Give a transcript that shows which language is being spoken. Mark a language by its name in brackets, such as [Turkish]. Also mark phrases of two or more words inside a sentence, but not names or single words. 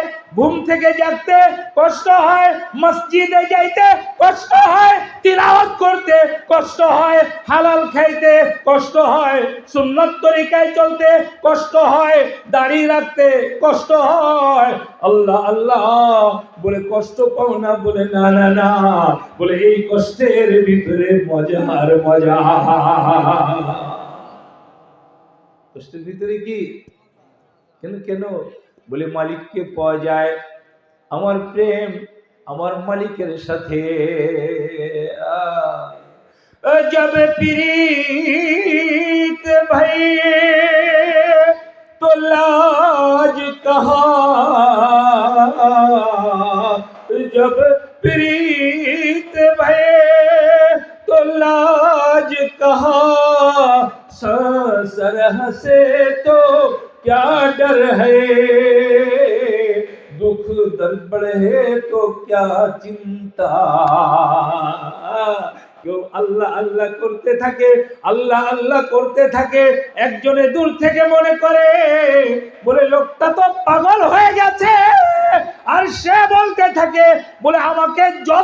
[Bangla] ঘুম থেকে জাগতে কষ্ট হয় মসজিদে যাইতে কষ্ট হয় তিলাওয়াত করতে কষ্ট হয় হালাল খাইতে কষ্ট হয় সুন্নাত তরিকায় চলতে কষ্ট হয় দাড়ি রাখতে কষ্ট হয় আল্লাহ আল্লাহ বলে কষ্ট পাও না বলে না না না বলে এই কষ্টের ভিতরে মজা আর মজা কষ্টের ভিতরে কি কেন বলে মালিককে পাওয়া যায় আমার প্রেম আমার মালিকের সাথে [Hindi] जब प्रीत भई तो लाज कहाँ जब प्रीत भई तो लाज कहाँ सरह से तो क्या डर है दुख दर्द बढ़े तो क्या चिंता [Bangla] কেউ আল্লাহ আল্লাহ করতে থাকে আল্লাহ আল্লাহ করতে থাকে একজনে দূর থেকে মনে করে বলে লোকটা তো পাগল হয়ে গেছে আর সে বলতে থাকে বলে আমাকে যত